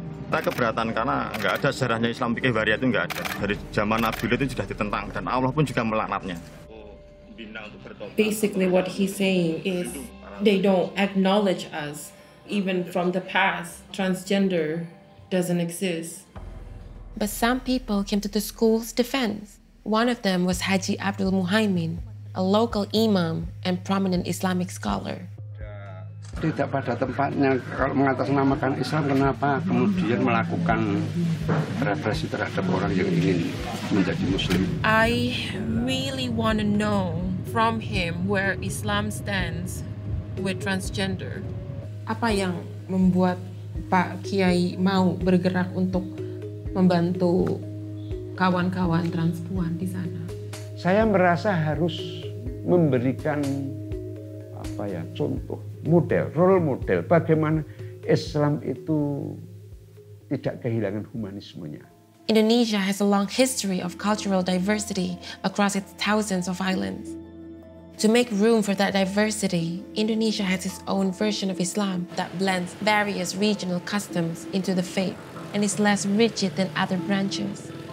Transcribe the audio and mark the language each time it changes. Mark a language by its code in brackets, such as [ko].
[id] Kita keberatan karena nggak ada sejarahnya Islam fikih waria itu nggak ada. Dari zaman Nabi itu sudah ditentang dan Allah pun juga melaknatnya. [en] Basically what he's saying is they don't acknowledge us. Even from the past, transgender doesn't exist. But some people came to the school's defense. One of them was Haji Abdul Muhaimin, a local imam and prominent Islamic scholar. [id] Tidak pada tempatnya, kalau mengatasnamakan Islam, kenapa kemudian melakukan represi terhadap orang yang ingin menjadi Muslim? [en] I really want to know from him where Islam stands with transgender. [id] Apa yang membuat Pak Kiai mau bergerak untuk membantu kawan-kawan transpuan di sana? Saya merasa harus memberikan contoh, model, role model bagaimana Islam itu tidak kehilangan humanismenya. [en] Indonesia has a long history of cultural diversity across its thousands of islands. To make room for that diversity, Indonesia has its own version of Islam that blends various regional customs into the faith and is less rigid than other branches.